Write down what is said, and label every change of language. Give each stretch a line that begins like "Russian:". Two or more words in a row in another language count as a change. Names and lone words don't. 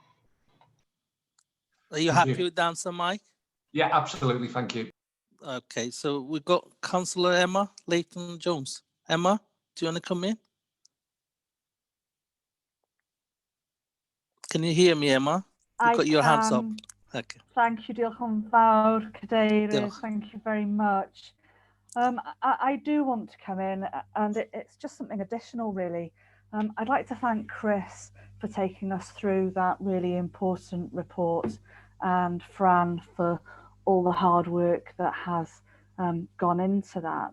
English: Are you happy with the answer, Mike? Yeah, absolutely. Thank you. Okay, so we've got Councillor Emma Leighton-Jones. Emma, do you want to come in? Can you hear me, Emma? You've got your hands up. Okay. Thank you,
Welsh: diolch yn fawr, Cadeirydd. Diolch.
English: Thank you very much. I do want to come in, and it's just something additional, really. I'd like to thank Chris for taking us through that really important report, and Fran for all the hard work that has gone into that.